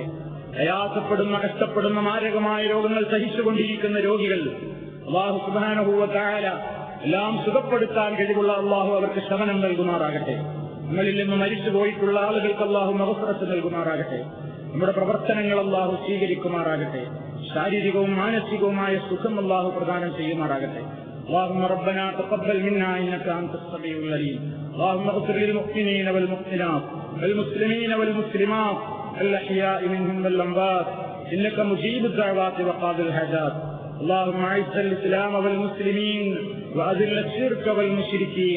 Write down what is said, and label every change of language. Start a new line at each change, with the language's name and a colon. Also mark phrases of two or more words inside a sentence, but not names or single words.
Malayalam: പ്രയാസപ്പെടുന്ന, കഷ്ടപ്പെടുന്ന മാരകമായ രോഗങ്ങൾ സഹിച്ചുകൊണ്ടിരിക്കുന്ന രോഗികൾ അല്ലാഹു
Arabic: سبحانه وتعالى
Malayalam: എല്ലാം സുഖപ്പെടുത്താൻ കഴിവുള്ള അല്ലാഹു അവർക്ക് ശമനം നൽകുമാറാകട്ടെ. നമ്മളിൽ നിന്ന് മരിച്ചു പോയിട്ടുള്ള ആളുകൾക്ക് അല്ലാഹു മഗ്ഫിറത്ത് നൽകുമാറാകട്ടെ. നമ്മുടെ പ്രവർത്തനങ്ങൾ അല്ലാഹു സ്വീകരിക്കുമാറാകട്ടെ. ശാരീരികവും മാനസികവുമായ സുഖം അല്ലാഹു പ്രദാനം ചെയ്യുമാറാകട്ടെ.
Arabic: اللهم ربنا تقبل منا إنك أنت السميع العليم. اللهم اغفر للمؤمنين والمؤمنات والمسلمين والمسلمات الأحياء منهم والأموات إنك مجيب الدعوات وقاضي الحاجات. اللهم أعز الإسلام والمسلمين وأذل الشرك والمشركين.